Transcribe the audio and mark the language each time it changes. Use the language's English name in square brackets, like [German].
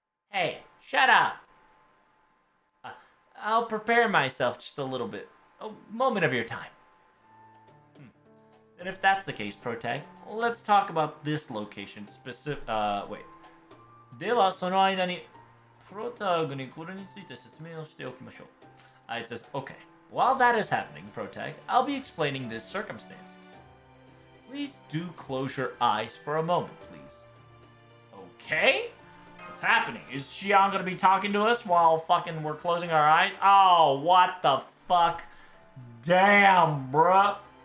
[English] Hey, shut up. I'll prepare myself just a little bit. A moment of your time. And if that's the case, Protag, let's talk about this location specific. Wait. [Japanese] ではその間にプロタグにこれについて説明をしておきましょう。 [English] It says, okay. While that is happening, Protag, I'll be explaining this circumstances. Please do close your eyes for a moment, please. Okay? What's happening? Is Xion gonna be talking to us while fucking we're closing our eyes? Oh, what the fuck? Damn, bruh.